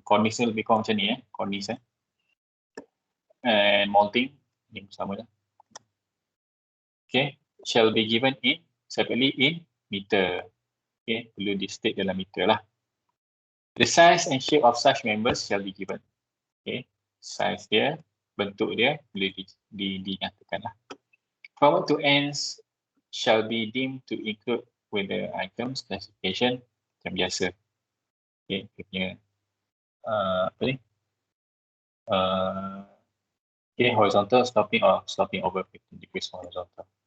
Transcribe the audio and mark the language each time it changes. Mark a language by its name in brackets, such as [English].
[Malay] Cornice lebih kurang macam ni cornice and molding ni sama lah. [English] Okay, shall be given in separately in meter. Okay, [Malay] perlu di state dalam meter lah. [English] The size and shape of such members shall be given. [Malay] Okay, size dia, bentuk dia boleh dinyatakan lah. [English] Forward to ends shall be deemed to include with the items classification [Malay] macam biasa. [English] Okay, [Malay] dia punya apa ni? [English] Okay, horizontal sloping or sloping over 15 degrees horizontal.